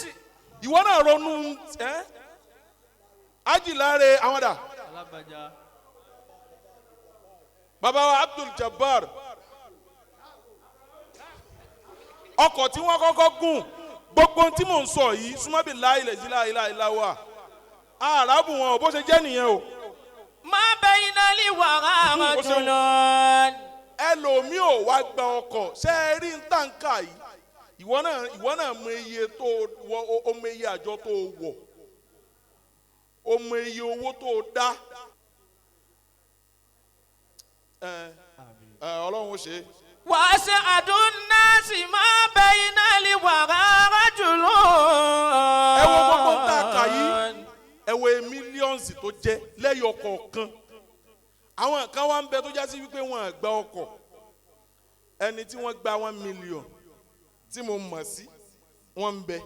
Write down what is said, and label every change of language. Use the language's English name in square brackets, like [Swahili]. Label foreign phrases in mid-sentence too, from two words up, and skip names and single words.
[Yoruba] ìwọ náà ronú ajíláre àwọn dà bàbá wa Abdul Jabbar ọkọ̀ tí wọ́n kọ́kọ́ gùn gbogbo tí mò ń sọ yìí súnmọ́ bí láìláìláìláwà àràbù wọn ò bó ṣe jẹ́ nìyẹn o. [Arabic] ما بين لي ورجل. [Yoruba] ẹlòmíì ò wá gba ọkọ̀ ṣe é rí ntànkà yìí ìwọ náà mọ iye tó wọ o mọ iye àjọ tó wọ̀ o mọ iye owó tó dá Ọlọ́run ó ṣe. [Arabic] وأسعد الناس ما بين الورى رجل. [Yoruba] Ẹ wo gbogbo ń tà kà yìí, ẹ wo millions tó jẹ́ lẹ́yọ kọ̀ọ̀kan. Àwọn kan wá ń bẹ tó já sí wípé wọ́n gba ọkọ̀. Ẹni tí wọ́n gba 1 million tí mo mọ̀ sí wọ́n ń bẹ.